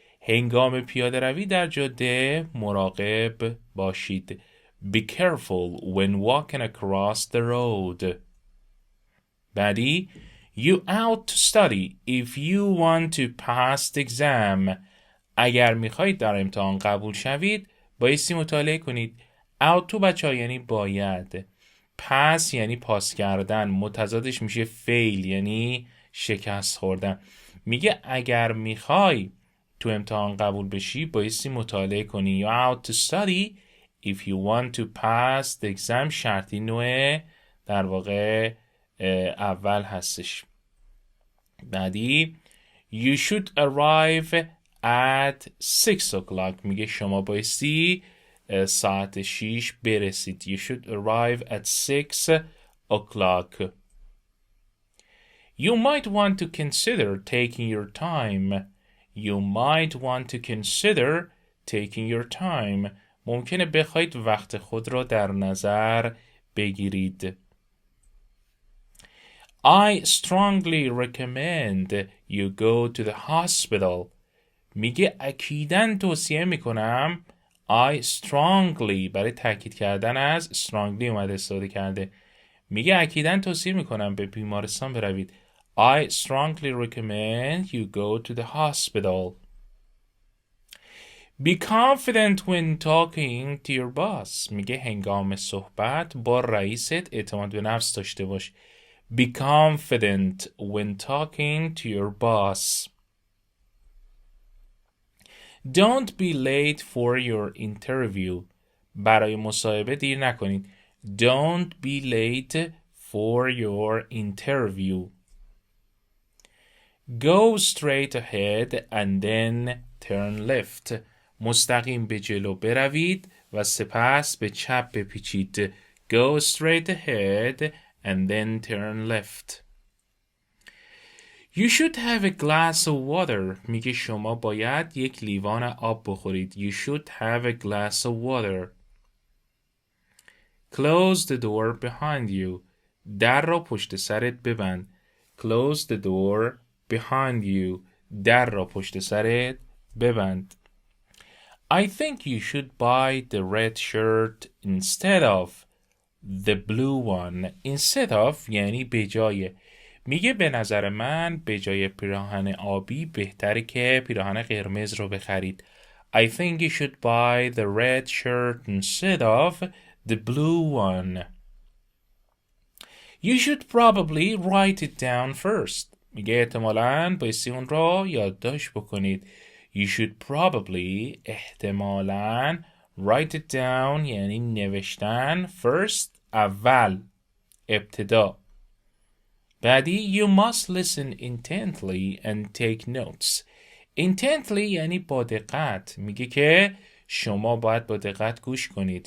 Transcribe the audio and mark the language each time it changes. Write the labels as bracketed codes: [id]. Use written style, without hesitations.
[fa] هنگام پیاده روی در جاده مراقب باشید. [en] Be careful when walking across the road. [fa] بعدی [en] You ought to study if you want to pass the exam. [fa] اگر میخواید در امتحان قبول شوید بایستی مطالعه کنید. ought تو بچه ها یعنی باید. pass یعنی پاس کردن. متضادش میشه fail یعنی شکست خوردن. میگه اگر میخوای تو امتحان قبول بشی بایستی مطالعه کنی. [en] You ought to study if you want to pass the exam. [fa] شرطی نوع در واقع اول هستش. بعدی [en] You should arrive at 6 o'clock. [fa] میگه شما بایستی ساعت 6 برسید. [en] You should arrive at 6 o'clock. You might want to consider taking your time. You might want to consider taking your time. [fa] ممکنه بخواید وقت خود را در نظر بگیرید. [en] I strongly recommend you go to the hospital. [fa] میگه اکیداً توصیه میکنم. [en] I strongly [fa] برای تاکید کردن از strongly اومده استفاده کرده. میگه اکیداً توصیه میکنم به بیمارستان بروید. [en] I strongly recommend you go to the hospital. Be confident when talking to your boss. [fa] میگه هنگام صحبت با رئیست اعتماد به نفس داشته باش. [en] Be confident when talking to your boss. Don't be late for your interview. [fa] برای مصاحبه دیر نکنید. [en] Don't be late for your interview. Go straight ahead and then turn left. [fa] مستقیم به جلو بروید و سپس به چپ بپیچید. [en] Go straight ahead and then turn left. You should have a glass of water. [fa] میگه شما باید یک لیوان آب بخورید. [en] You should have a glass of water. Close the door behind you. [fa] در را پشت سرت ببند. [en] Close the door behind you. [fa] در را پشت سرت ببند. [en] I think you should buy the red shirt instead of. the blue one instead of [fa] یعنی به جای. میگه به نظر من به جای پیراهن آبی بهتره که پیراهن قرمز رو بخرید. [en] I think you should buy the red shirt instead of the blue one. You should probably write it down first. [fa] میگه احتمالاً بایستی اون را یادداشت بکنید. [en] You should probably [fa] احتمالاً [en] write it down [fa] یعنی نوشتن [en] first [fa] اول ابتدا. بعدی [en] you must listen intently and take notes. [fa] Intently یعنی با دقت. میگه که شما باید با دقت گوش کنید.